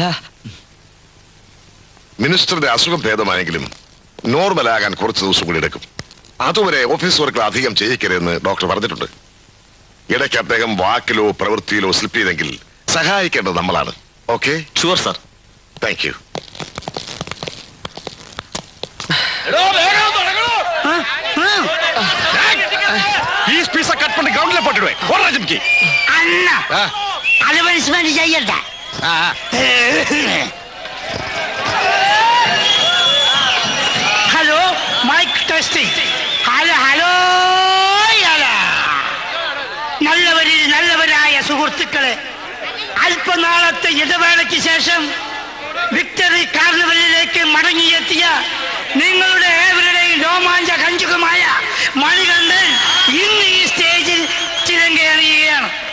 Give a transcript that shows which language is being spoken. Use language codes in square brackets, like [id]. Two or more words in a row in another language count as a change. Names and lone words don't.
[ml] മിനിസ്റ്ററുടെ അസുഖം ഭേദമായെങ്കിലും നോർമലാകാൻ കുറച്ച് ദിവസം കൂടി എടുക്കും. അതുവരെ ഓഫീസ് വർക്കുകൾ അധികം ചെയ്യിക്കരുതെന്ന് ഡോക്ടർ പറഞ്ഞിട്ടുണ്ട്. ഇടയ്ക്ക് അദ്ദേഹം വാക്കിലോ പ്രവൃത്തിയിലോ സ്ലിപ്പ് ചെയ്തെങ്കിൽ സഹായിക്കേണ്ടത് നമ്മളാണ്. ഓക്കെ? [en] sure sir. thank you. [ta] கட் பண்ணி கிரவுண்ட்ல போட்டுடுவேன். ஓடுறா ஜிம்கி. அண்ணா அலவன்ஸ்மெண்ட் செய்யடா. [en] hello, mic testing. hello hello. [ml] നല്ലവരായ സുഹൃത്തുക്കളെ, അല്പനാളത്തെ ഇടവേളയ്ക്ക് ശേഷം വിക്ടറി കാർണിവലിലേക്ക് മടങ്ങിയെത്തിയ നിങ്ങളുടെ ഏവരുടെയും രോമാഞ്ച കഞ്ചുകമായ മണികണ്ഠൻ ഇന്ന് ഈ സ്റ്റേജിൽ ചിരങ്കേറിയുകയാണ്.